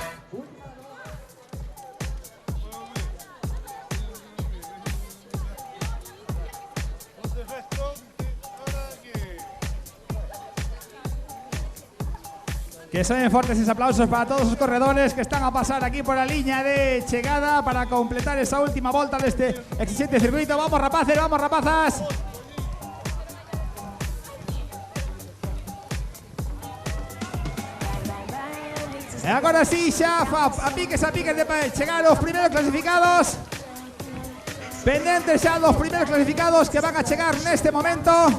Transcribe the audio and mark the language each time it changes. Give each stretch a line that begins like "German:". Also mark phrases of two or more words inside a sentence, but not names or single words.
Spanish: Que suenen fuertes aplausos para todos los corredores que están a pasar aquí por la línea de llegada para completar esa última vuelta de este exigente circuito.
Galician: ¡Vamos, rapaces! ¡Vamos, rapazas!
Spanish: Ahora sí,
Galician: xa a piques de chegar os primeros clasificados. Pendentes xa dos primeros clasificados que van a chegar neste momento.